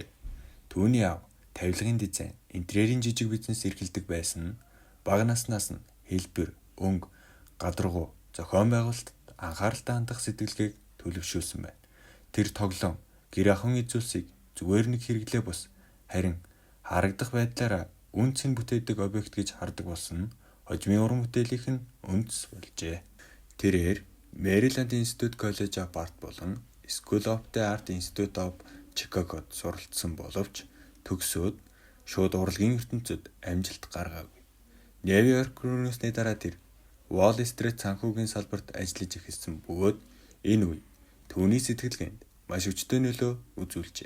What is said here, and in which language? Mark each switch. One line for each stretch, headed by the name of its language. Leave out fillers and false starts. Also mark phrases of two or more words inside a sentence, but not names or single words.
Mongolian: Түүний аав тавилгын дизайн, интерьерийн жижиг бизнес эрхэлдэг байсан нь бага наснаас нь хэлбэр, өнгө, гадаргуу, зохион байгуулалт анхааралтай хандах сэтгэлгээг төлөвшүүлсэн байна. Тэр тоглоом, гэр ахуйн эзүүлсийг зүгээр нэг хэрэглээ бус, харин харагдах байдлаараа үнц нь бүтээдэг объект гэж хардаг болсон нь хожимын уран бүтээлийнх нь үндэс болжээ. Тэрээр Мэриленд Институт College of Art болон School of the Art Institute of Chicago'д суралцсан боловч төгсөөд шууд урлагийн ертөнцид амжилт гаргаагүй. Нью-Йорк рүүснээ дараа тэр Wall Street санхүүгийн салбарт ажиллаж эхэлсэн бөгөөд энэ үе түүний сэтгэлгээнд маш өчтөө нөлөө үзүүлжээ.